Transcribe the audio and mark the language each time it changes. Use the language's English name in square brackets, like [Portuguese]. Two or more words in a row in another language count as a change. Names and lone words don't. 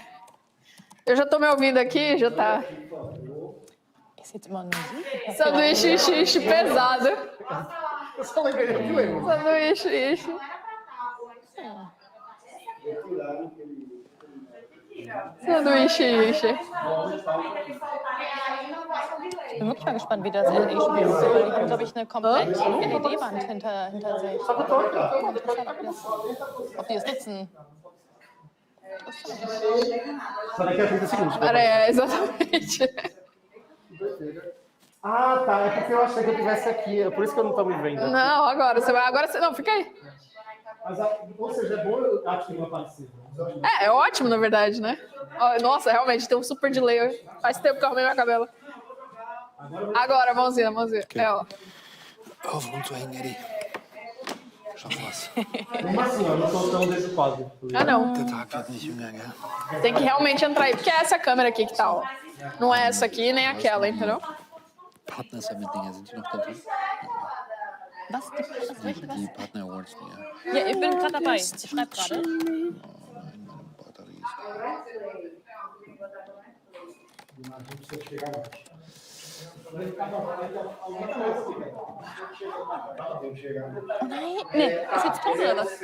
[Portuguese] Eu já tô me ouvindo aqui, já tá... Sanduíche xixi pesado. Sanduíche xixi. Sanduíche xixi. [German] Ich bin wirklich mal gespannt, wie das LED spielt. Weil die haben, glaube ich, eine komplett LED-Wand hinter sich. Ob die es nutzen. [Portuguese] Só daqui a 30 segundos. É, exatamente. Ah, tá. É porque eu achei que eu estivesse aqui. É por isso que eu não tô me vendo. Não, agora você vai. Agora você. Não, fica aí. Mas, ou seja, é bom eu acho que não aparecer. É ótimo, na verdade, né? Nossa, realmente, tem um super delay. Faz tempo que eu arrumei minha cabela. Agora, mãozinha. Okay. É, ó. [German] Auf und zu hängen, Eddie. Schaffen wir's. [Portuguese] Como assim? Eu não tô tão desse quadro. Ah, não. [German] Der Tag wird nicht jünger, gell? [Portuguese] Tem que realmente entrar aí. Porque é essa câmera aqui que tá, ó. Não é essa aqui, nem aquela, entendeu? [German] Partner-Summit-Dinger, sind die noch da drin? Was? Die [English] Partner Awards, [German] ja. Ja, ich bin gerade dabei. Ich schreibe gerade. Oh nein, nee, ist jetzt Pause oder was?